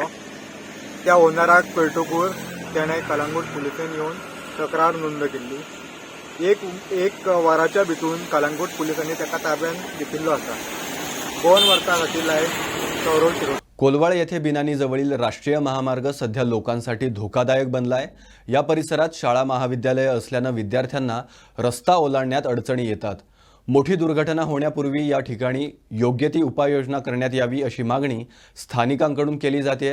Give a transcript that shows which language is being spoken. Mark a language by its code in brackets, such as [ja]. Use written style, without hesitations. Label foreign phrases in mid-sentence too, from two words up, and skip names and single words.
[kok] त्या ओनराक कळटकूर तेणें कलंगूट पुलिसेन येवन तक्रार नोंद केल्ली. एक वराच्या भितून कलंगूट पुलिसांनी ताका ताब्यात घेतिल्लो आसा. 2 वर्सां खातीर सौरव शिरोडकर. [mr] कोलवाळ येथे बिनानी जवळील राष्ट्रीय महामार्ग सध्या लोकांसाठी धोकादायक बनलाय. या परिसरात शाळा महाविद्यालय असल्यानं विद्यार्थ्यांना रस्ता ओलांडण्यात अडचणी येतात. मोठी दुर्घटना होण्यापूर्वी या ठिकाणी योग्य ती उपाययोजना करण्यात यावी अशी मागणी स्थानिकांकडून केली जाते.